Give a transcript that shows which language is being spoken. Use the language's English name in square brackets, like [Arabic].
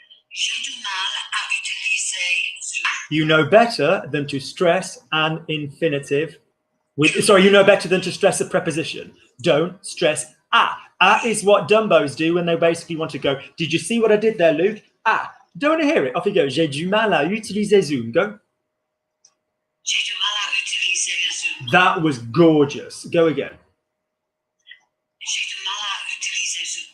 [French] J'ai du mal à utiliser Zoom. [English] You know better than to stress an infinitive. You know better than to stress a preposition. Don't stress a. A is what Dumbos do when they basically want to go, did you see what I did there, Luke? Ah, don't want to hear it. Off you go. [French] J'ai du mal à utiliser Zoom. [English] Go. [French] J'ai du mal à utiliser Zoom. [English] That was gorgeous. Go again. [French] J'ai du mal à utiliser Zoom.